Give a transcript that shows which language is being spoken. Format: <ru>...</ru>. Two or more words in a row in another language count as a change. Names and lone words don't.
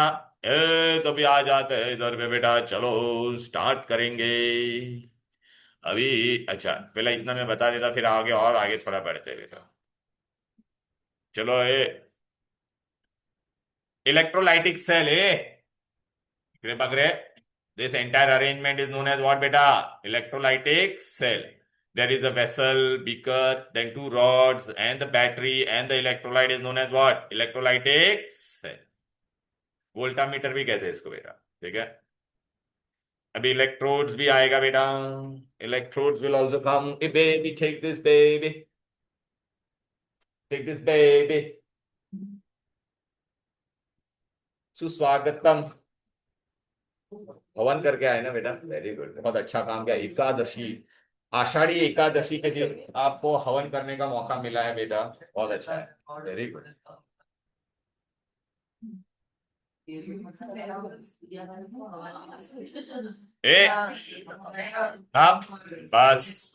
<hi>तो भी आ जाते हैं इधर पे बेटा. चलो स्टार्ट करेंगे अभी. अच्छा पहले इतना मैं बता देता, फिर आगे और आगे थोड़ा बढ़ते बेटा. चलो ये इलेक्ट्रोलाइटिक सेल है.</hi> <mr>इकडे पकड़े.</mr> <en>This entire arrangement is known as what beta? Electrolytic cell. There is a vessel, beaker, then two rods, and the battery, and the electrolyte is known as what? Electrolytic cell.</en> <hi>वोल्टामीटर भी कहते हैं इसको बेटा. ठीक है. अभी इलेक्ट्रोड्स भी आएगा बेटा.</hi> <en>इलेक्ट्रोड्स will also come. Hey baby, take this baby. Take this baby.</en> <hi>सुस्वागतम. हवन करके आए ना बेटा.</hi> <en>very good.</en> <hi>बहुत अच्छा काम किया. एकादशी, आषाढ़ी एकादशी के दिन आपको हवन करने का मौका मिला है बेटा. बहुत अच्छा है.</hi> <en>very good.</en> <hi>ए हाँ बस.</hi>